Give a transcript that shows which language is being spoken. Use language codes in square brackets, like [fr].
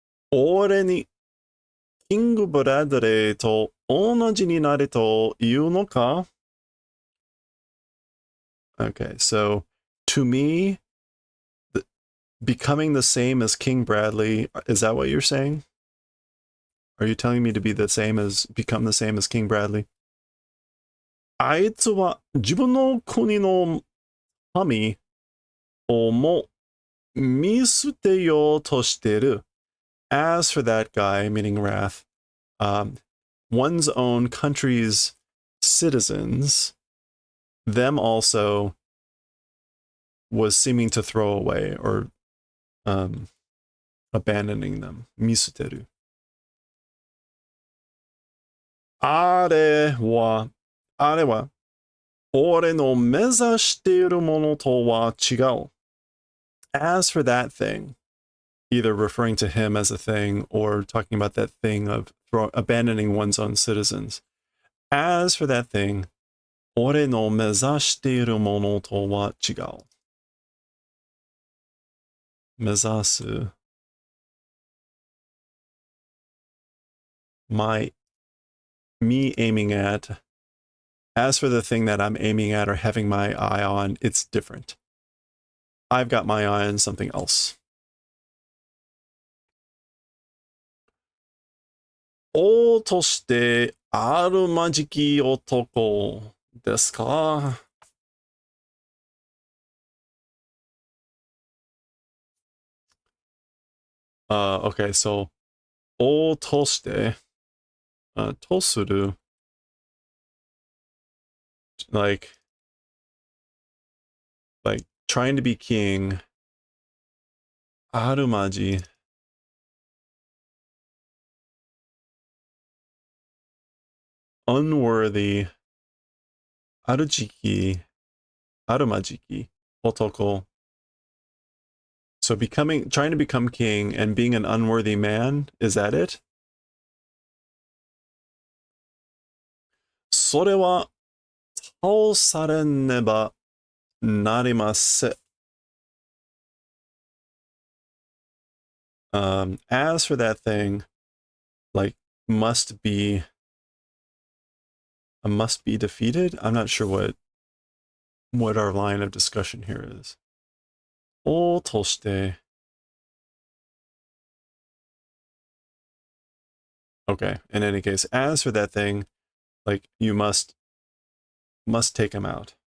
[ja] Ore ni King Bradley to onaji ni nare to iu no ka? [en] Okay, so to me, becoming the same as King Bradley, is that what you're saying? Are you telling me to be the same as, become the same as King Bradley? [ja] あいつは自分の国の民をも見捨てようとしてる. [en] As for that guy, meaning Wrath, one's own country's citizens, them also was seeming to throw away or abandoning them. [ja] Misuteru. あれは俺の目指しているものとは違う. [en] As for that thing, either referring to him as a thing or talking about that thing of abandoning one's own citizens. As for that thing, [ja] 俺の目指しているものとは違う. [en] 目指す me aiming at. As for the thing that I'm aiming at or having my eye on, it's different. I've got my eye on something else. [ja] 王としてあるまじき男ですか? [en] Okay, so [ja] 王として、とする [en] like trying to be king. あるまじ unworthy. [ja] あるじき あるまじき 男. [en] So trying to become king and being an unworthy man, is that it? [ja] それは倒されねばなりません. [en] As for that thing, must be defeated. I'm not sure what our line of discussion here is. 王として Okay, in any case, as for that thing, you must take him out.